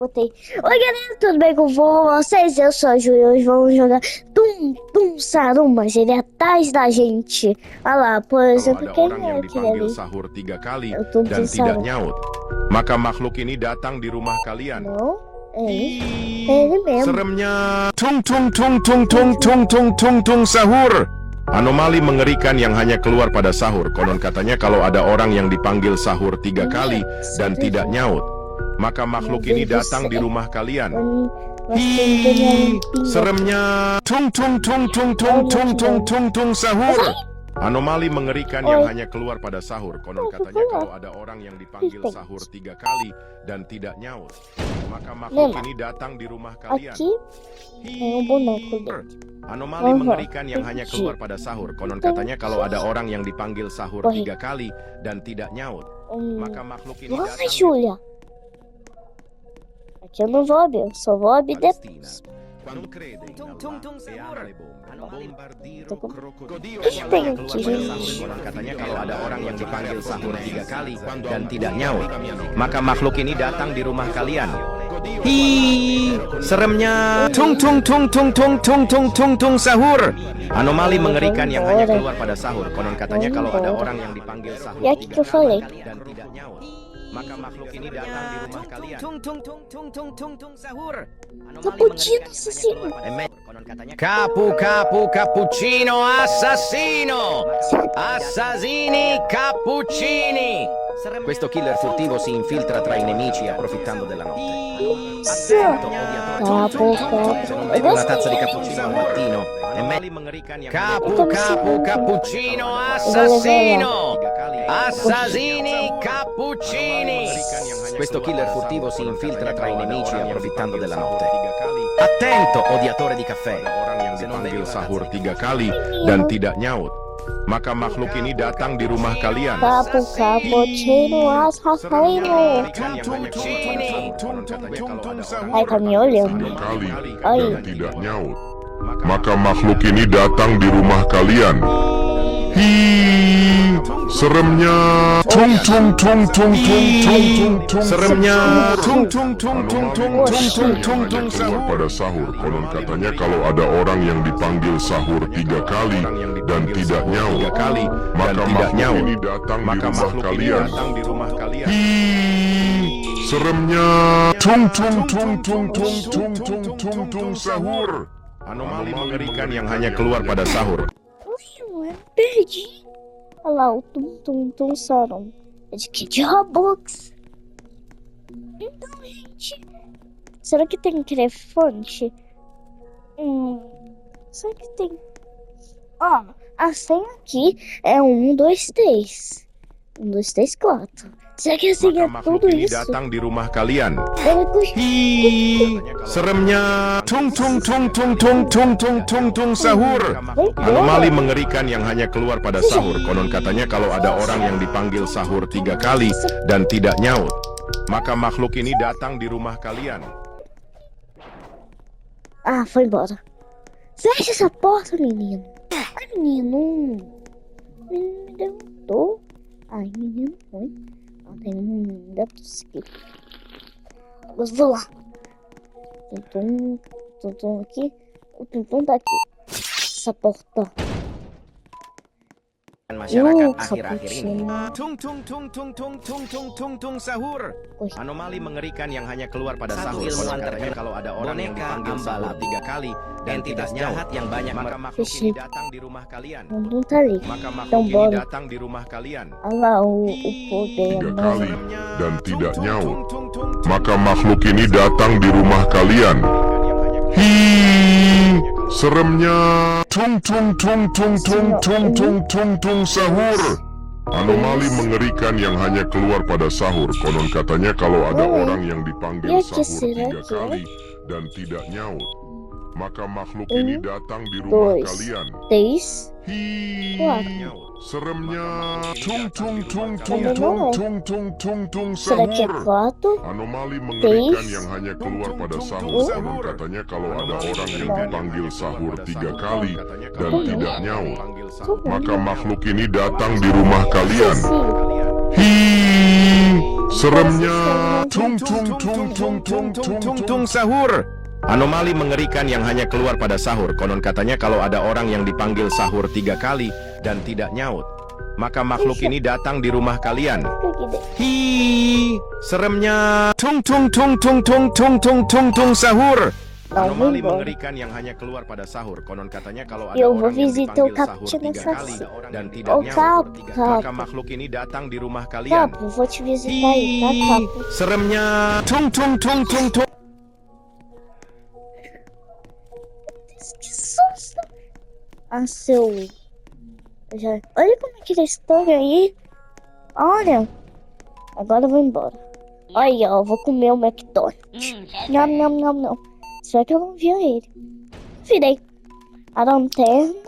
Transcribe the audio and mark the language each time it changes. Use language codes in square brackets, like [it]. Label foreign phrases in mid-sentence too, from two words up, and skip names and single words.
[pt] Botei. Oi, galera, tudo bem com vocês? Eu sou a Júlia. Hoje vamos jogar Tum Tum Sarum, mas ele é atrás da gente. Olha lá, por [id] Kalau [pt] exemplo, [id] ada [pt] quem [id] orang [pt] é [id] yang [pt] aquele [id] dipanggil [pt] ali? [id] sahur 3 kali [pt] É o Tum [id] dan [pt] Tum [id] tidak [pt] Sarum. [id] nyaut, maka makhluk ini datang di rumah kalian. [pt] Não, é ele. É ele mesmo. [id] Seremnya tung tung tung tung tung tung tung tung tung sahur. Anomali mengerikan yang hanya keluar pada sahur. Konon katanya kalau ada orang yang dipanggil sahur 3 kali dan tidak nyaut, maka makhluk ini datang di rumah kalian. Seremnya tung tung tung tung tung tung tung tung tung sahur. Anomali mengerikan yang hanya keluar pada sahur. Konon katanya kalau ada orang yang dipanggil sahur 3 kali dan tidak nyaut, maka makhluk ini datang di rumah kalian. [pt] Aqui tem boneco dele. [id] Anomali mengerikan yang hanya keluar pada sahur. Konon katanya kalau ada orang yang dipanggil sahur 3 kali dan tidak nyaut, maka makhluk ini [pt] Vai, [id] datang. [pt] Júlia. Aqui eu não vou abrir, eu só vou abrir depois. [it] Quando crede in Allah e ama le bombe, bombardiro [pt] Tem krokodil aqui. [id] Konon katanya kalau ada orang yang dipanggil sahur 3 kali dan tidak nyaut, maka makhluk ini datang di rumah kalian. Hi, seremnya tung tung tung tung tung tung tung tung tung sahur. Anomali mengerikan yang hanya keluar pada sahur. Konon katanya kalau ada orang yang dipanggil sahur [pt] E aqui que [id] 3 [pt] eu falei. [id] kali dan tidak nyaut, maka makhluk ini datang di rumah kalian. [it] Cappuccino assassino. Cappuccino assassino! Assassini cappuccini! Questo killer furtivo si infiltra tra i nemici approfittando della notte. Attento, odiatore. Se non bevi una tazza di cappuccino al mattino, è meglio. Cappuccino assassino! Assassini cappuccini! Questo killer furtivo si infiltra tra i nemici approfittando della notte. Attento, odiatore di caffè. [id] Orang yang dipanggil sahur 3 kali dan tidak nyaut, maka makhluk ini datang di rumah kalian. [it] Cappuccino assassino. [pt] Ai, tá me olhando. [id] kali [pt] Ai. [id] dan tidak nyaut, maka makhluk ini datang di rumah kalian. Hi, seremnya tung tung tung tung tung tung tung tung. Seremnya tung tung tung tung tung tung tung tung tung Keluar sahur. pada sahur. Konon katanya kalau ada orang yang dipanggil sahur 3 kali dan tidak nyaut, maka makhluk ini datang di maka rumah makhluk ini kalian. datang di rumah kalian. Hi, seremnya tung tung tung tung tung tung tung tung tung sahur. Anomali mengerikan yang hanya keluar pada sahur. [pt] Oxe, eu perdi. Olha lá, o Tum Tum Tum Sarum. É de que? De Roblox. Então, gente. Será que tem elefante? Será que tem? Ó, a senha aqui é 1, 2, 3. 1, 2, 3, 4. Será que a senha [id] Maka [pt] é tudo [id] makhluk ini [pt] isso? [id] datang di rumah kalian. Hi. Seremnya tung tung tung tung tung tung tung tung tung sahur. Anomali mengerikan yang hanya keluar pada sahur. Konon katanya kalau ada orang yang dipanggil sahur 3 kali dan tidak nyaut, maka makhluk ini datang di rumah kalian. [pt] Ah, foi embora. Fecha essa porta, menino. Ai, menino. Menino me derrotou. Ai, menino foi. Ah, tem um gatos aqui. Mas vou lá. Tum, tum, tum aqui. O tum, tum tá aqui. Essa porta. [id] Masyarakat akhir-akhir ini. [it] Cappuccino. [id] Tung tung tung tung tung tung tung tung tung sahur. Wih. Anomali mengerikan yang hanya keluar pada Satu sahur. ilmuwan Konon katanya terkenal, kalau ada orang yang boneka dipanggil sahur Ambalat, 3 kali dan entitas tidak jahat nyaut, yang banyak maka makhluk [pt] Ih. [id] ini datang di rumah kalian. [pt] O tum tá ali. [id] Maka [pt] Então [id] makhluk ini [pt] bora. [id] datang di rumah kalian. [pt] Olha lá o poder. [id] 3 [pt] Mano. [id] kali dan tidak nyaut, maka makhluk ini datang di rumah kalian. Hi, seremnya tung tung tung tung tung tung tung tung tung sahur. Anomali mengerikan yang hanya keluar pada sahur. Konon katanya kalau ada orang yang dipanggil Ya, sahur 3 kira-kira. kali dan tidak nyaut, maka makhluk ini datang di rumah [pt] Dois. [id] kalian. [pt] 3, [id] Hi, [pt] 4. [id] seremnya tung tung tung tung tung tung tung tung tung [pt] Será que é [id] sahur. [pt] 4? [id] Anomali mengerikan [pt] Três. [id] yang hanya keluar pada sahur. Konon katanya kalau ada orang yang dipanggil sahur 3 kali dan tidak nyaut, maka makhluk ini datang di rumah kalian. [pt] Sim. [id] Hi, Seremnya tung tung tung tung tung tung tung tung sahur. Anomali mengerikan yang hanya keluar pada sahur. Konon katanya kalau ada orang yang dipanggil sahur 3 kali dan tidak nyaut, maka makhluk ini datang di rumah kalian. Kayak gini. Hi, seremnya tung tung tung tung tung tung tung tung tung sahur. Anomali mengerikan yang hanya keluar pada sahur. Konon katanya kalau ada [pt] Eu [id] orang [pt] vou [id] yang [pt] visitar o [id] dipanggil sahur [pt] Capuchinho [id] 3 kali [pt] Assassino. [id] dan tidak [pt] Ô, [id] nyaut, [pt] Capo, [id] maka makhluk ini datang di rumah kalian. [pt] Capo, vou te visitar aí, tá, Capo? [id] Seremnya tung tung tung tung tung. [pt] Que susto! Ah, seu... Olha como é que eles estão aí. Olha. Agora eu vou embora. Olha, eu vou comer o McDonald's. Não, não, não, não. Só que eu não vi ele. Virei a lanterna.